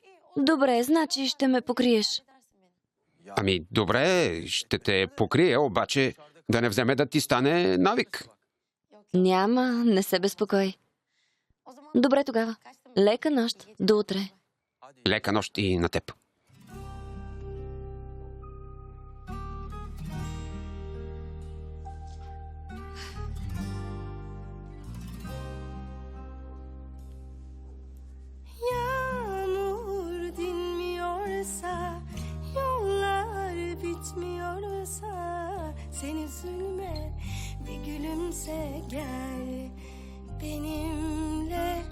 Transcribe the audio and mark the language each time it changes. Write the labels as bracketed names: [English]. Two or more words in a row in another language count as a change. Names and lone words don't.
[Bulgarian] Добре, значи ще ме покриеш. Ами, добре, ще те покрия, обаче да не вземе да ти стане навик. Няма, не се безпокой. Добре тогава. Лека нощ. До утре. Лека нощ и на теб. [Turkish] Yağmur dinmiyorsa, yollar bitmiyorsa, sen üzülme, bir gülümse gel benimle.